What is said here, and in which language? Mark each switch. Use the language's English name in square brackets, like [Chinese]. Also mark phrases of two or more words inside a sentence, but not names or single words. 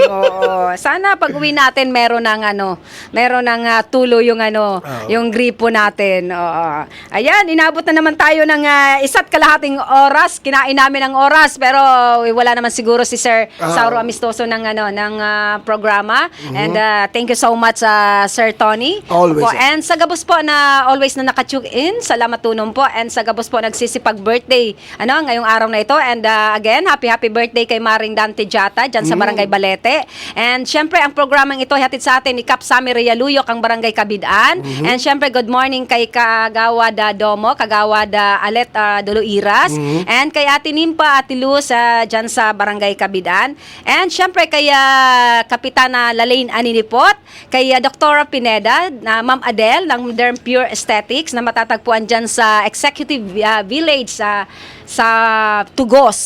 [Filipino] Sana pag uwi natin, meron ng tulo yung yung gripo natin. Ayan, inabot na naman tayo ng 1.5 oras. Kinain namin ang oras, pero wala naman siguro si Sir Sauro Amistoso ng programa. [English] And thank you so much, Sir Tony. Always. [Bikol] And sa gabos po na always na nakatune in, salamat tunom po. [Filipino] And [Bikol] sa gabos po [Filipino] nagsisipag-birthday ngayong araw na ito. And again, happy birthday kay Maring Dante Jata dyan sa Barangay Balete. And syempre, ang programang ito hatid sa atin ni Kap Sami Realuyok, ang Barangay Kabidaan. And syempre, [English] good morning [Filipino] kay Kagawad Domo, Kagawad Alet Doloiras. And kay Ate Nimpa, Ate Luz dyan sa Barangay Kabidaan. And syempre, kay Kapitana Lalaine Aninipot, kay Dr. Pineda, na Ma'am Adele ng Derm Pure Aesthetics na matatagpuan dyan sa Executive Village sa Tugos.